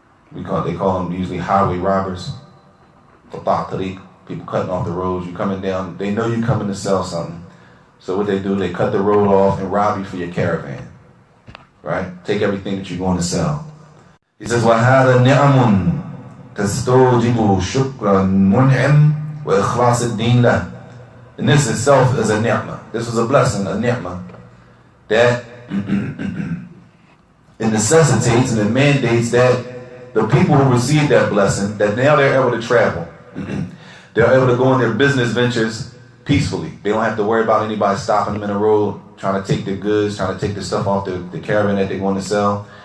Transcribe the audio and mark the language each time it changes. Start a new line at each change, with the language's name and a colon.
English: They call them usually highway robbers. People cutting off the roads. You're coming down, they know you're coming to sell something. So what they do, they cut the road off and rob you for your caravan. Right? Take everything that you're going to sell. He says,
Arabic: وَهَذَا نِعَمٌ تَسْتَوْجِبُ شُكْرَ الْمُنْعِمِ وَإِخْلَاصِ الدِّينِ لَهُ.
English: And this itself is a ni'mah. This was a blessing, a ni'mah, that it necessitates and it mandates that the people who receive that blessing, that now they're able to travel. They're able to go on their business ventures peacefully. They don't have to worry about anybody stopping them in the road, trying to take their goods, trying to take their stuff off the caravan that they're going to sell.